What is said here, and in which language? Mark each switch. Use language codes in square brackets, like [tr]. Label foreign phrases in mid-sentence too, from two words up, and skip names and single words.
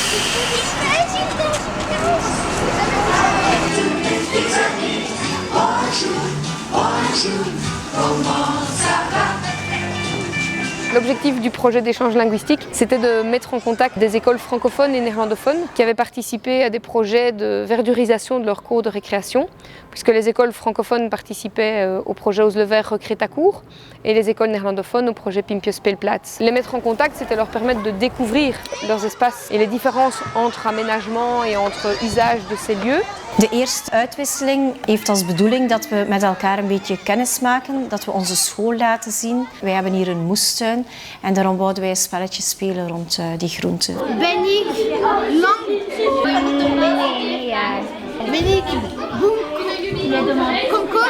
[fr] L'objectif du projet d'échange linguistique, c'était de mettre en contact des écoles francophones et néerlandophones qui avaient participé à des projets de verdurisation de leurs cours de récréation, puisque les écoles francophones participaient au projet Oslever Recrétacourt et les écoles néerlandophones au projet Pimpje Speelplaats. Les mettre en contact, c'était leur permettre de découvrir leurs espaces et les différences entre aménagement et entre usage de ces lieux. [nl] De eerste uitwisseling heeft als bedoeling dat we met elkaar een beetje kennis maken, dat we onze school laten zien. Wij hebben hier een moestuin en daarom wouden wij een spelletje spelen rond die groenten. Ben ik lang? Ben ik komkommer?